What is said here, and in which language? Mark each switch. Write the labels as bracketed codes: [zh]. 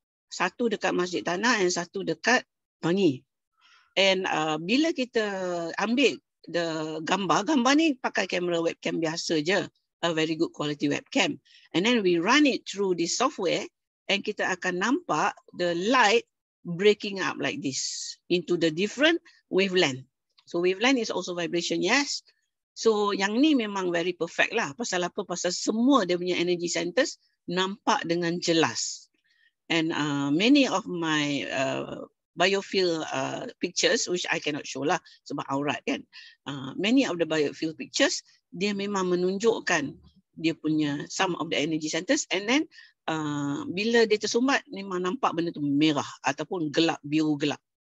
[ms] Satu dekat Masjid Tanah and satu dekat Bangi. And bila kita ambil the gambar ni pakai kamera webcam biasa je. [en] A very good quality webcam. And then we run it through this software and [ms] kita akan nampak [en] the light breaking up like this into the different wavelength. So wavelength is also vibration, yes. [ms] So yang ni memang very perfect lah. Pasal apa? Pasal semua dia punya energy centers nampak dengan jelas. [en] And many of my biofield pictures, which I cannot show lah [ms] sebab aurat kan. [en] Many of the biofield pictures, [ms] dia memang menunjukkan dia punya [en] some of the energy centers, [ms] and then bila dia tersumbat memang nampak benda tu merah ataupun gelap, biru gelap.